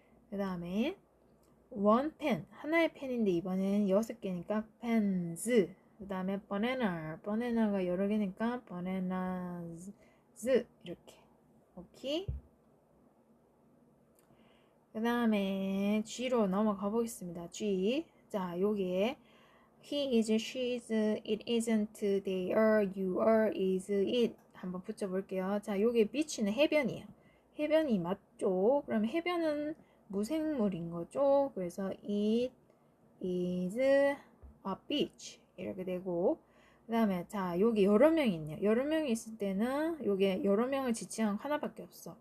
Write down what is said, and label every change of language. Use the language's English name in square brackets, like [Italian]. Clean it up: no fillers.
[Korean] 그 다음에 one pen, 하나의 펜인데 이번엔 6개니까 pens. 그 다음에 bana나가 여러 개니까 bananas. 이렇게. 오케이. 그 다음에 G로 넘어가 보겠습니다. G. 자, 요게 [English] he is, she is, it isn't, they are, you are, is, it [Korean] 한번 붙여볼게요. 자, 요게 beach는 해변이에요. 해변이 맞죠? 그럼 해변은 무생물인 거죠? 그래서 [English] it is a beach [Korean] 이렇게 되고 그 다음에 자 여기 여러 명이 있네요. 여러 명이 있을 때는 요게 여러 명을 지칭한 하나밖에 없어.